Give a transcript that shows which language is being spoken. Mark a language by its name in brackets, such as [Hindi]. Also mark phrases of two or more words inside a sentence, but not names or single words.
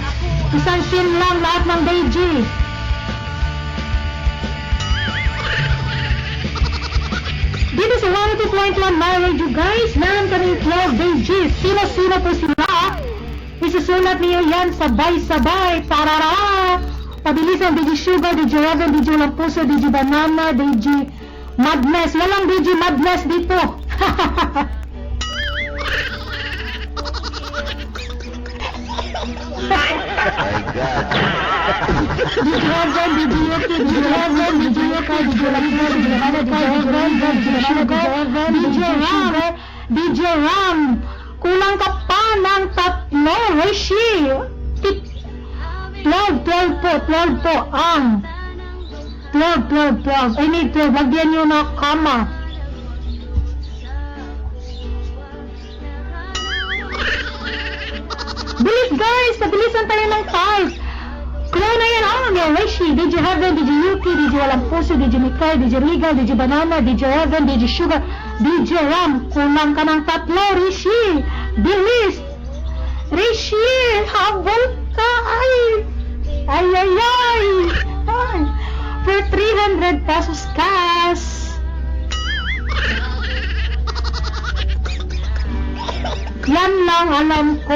[Filipino] Isang pin lang lahat ng DJ. Dito sa 102.1 Ma-radio guys, meron kaming 12 DJs. Sino-sino po sila? Isusulat niyo yan sabay-sabay. Tarara! Pabilisan, DJ Sugar, DJ Raven, DJ Lampuso, DJ Banana, DJ Madness. Walang DJ Madness dito. [English] My God. [Filipino] DJ Raven, DJ Yuki, DJ Raven, DJ Yuki, DJ Lampuso, DJ Banana, DJ Raven, DJ Sugar, DJ Ram, DJ Ram. Kulang ka pa ng 3, Rishi. 12 po ang 12 [English] I need 12, [Filipino] lagyan nyo na kama. Bilis guys, nabilisan tayo ng 5. Clue na yan, Rishi, DJ Heaven, DJ Yuki, DJ Walampuso, DJ Mikay, DJ Legal, DJ Banana, DJ Heaven, DJ Sugar, DJ Ram. Kulang ka ng 3, Rishi. Bilis Rishi, habol ka. [English] Ay. For 300 pesos cash. [Filipino] Yan lang alam ko.